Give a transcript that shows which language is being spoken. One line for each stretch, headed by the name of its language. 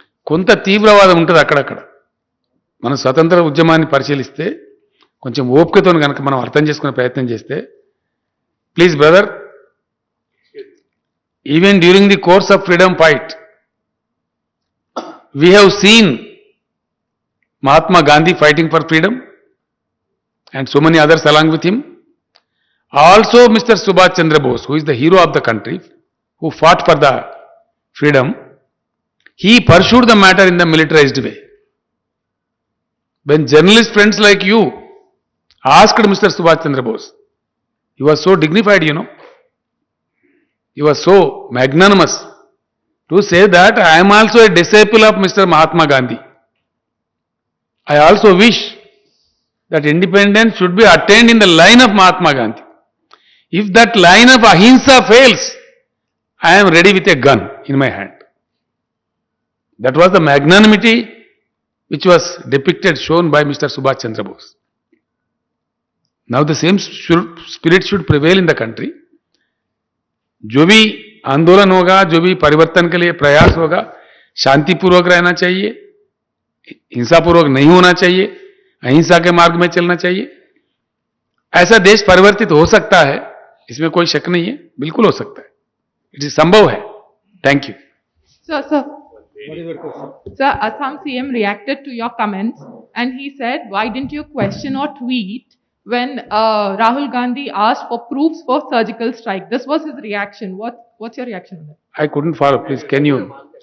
Telugu: కొంత తీవ్రవాదం ఉంటుంది అక్కడక్కడ. మనం స్వతంత్ర ఉద్యమాన్ని పరిశీలిస్తే కొంచెం ఓపికతో కనుక మనం అర్థం చేసుకునే ప్రయత్నం చేస్తే,
English: Please brother, even during the course of freedom fight we have seen Mahatma Gandhi fighting for freedom and so many others along with him. Also Mr. Subhash Chandra Bose, who is the hero of the country, who fought for the freedom, he pursued the matter in the militarized way. When journalist friends like you asked Mr. Subhash Chandra Bose, he was so dignified, he was so magnanimous to say that I am also a disciple of Mr. Mahatma Gandhi. I also wish that independence should be attained in the line of Mahatma Gandhi. If that line of ahimsa fails, I am ready with a gun in my hand. That was the magnanimity which was depicted, shown by Mr. Subhash Chandra Bose. Now the same spirit should prevail in the country.
Hindi: जो भी आंदोलन होगा, जो भी परिवर्तन के लिए प्रयास होगा, शांतिपूर्वक रहना चाहिए, हिंसापूर्वक नहीं होना चाहिए, अहिंसा के मार्ग में चलना चाहिए। ऐसा देश परिवर्तित हो सकता है, इसमें कोई शक नहीं है, बिल्कुल हो सकता है, इट संभव है। Thank you.
English: Sir, Assam CM reacted to your comments and he said, why didn't you question or tweet when Rahul Gandhi asked for proofs for surgical strike? This was his reaction. What's your reaction on that? I couldn't follow, please, can you?